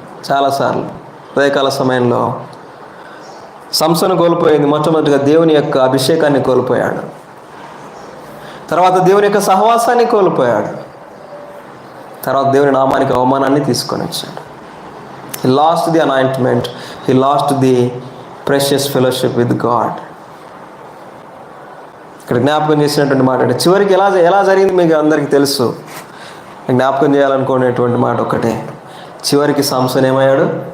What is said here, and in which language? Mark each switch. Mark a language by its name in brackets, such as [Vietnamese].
[Telugu] చాలాసార్లు ఉదయకాల సమయంలో సంసోను కోల్పోయింది. మొట్టమొదటిగా దేవుని యొక్క అభిషేకాన్ని కోల్పోయాడు, తర్వాత దేవుని యొక్క సహవాసాన్ని కోల్పోయాడు, తర్వాత దేవుని నామానికి అవమానాన్ని తీసుకొని వచ్చాడు. [English] He lost the anointment. He lost the precious fellowship with God. [Telugu] ఇక్కడ జ్ఞాపకం చేసినటువంటి మాట అంటే, చివరికి ఎలా జరిగింది మీకు అందరికీ తెలుసు. జ్ఞాపకం చేయాలనుకునేటువంటి మాట ఒకటే, చివరికి సంసోను ఏమయ్యాడు?